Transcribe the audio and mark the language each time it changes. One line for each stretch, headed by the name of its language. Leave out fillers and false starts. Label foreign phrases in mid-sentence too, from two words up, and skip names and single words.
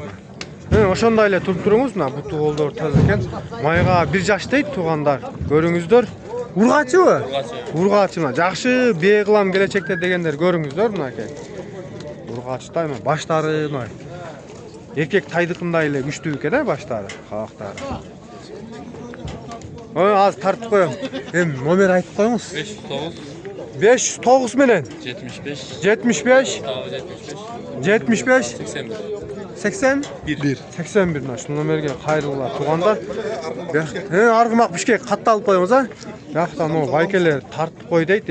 Kyrgyz: Ошондой эле туруп туруңуз, мына буту колдор таза экен. Майга 1 жаш дейт туугандар. Көрүңүздөр. Ургачыбы? Ургачы мына жакшы бээ кылам келечекте дегендер көрүңүздөр мынакей. Ургачтай мына баштары мына. Эркек тайдыкындай эле күчтүү экен, э, баштары, кабактары. Аз тартып коёлум. Номер айтып коюңуз. 509 менен 75 75 81 мына ушул номерге кайрылгыла туугандар. Аргымак бишке катталып коебуз, а? Жакта могу байкелер тартып кой дейт.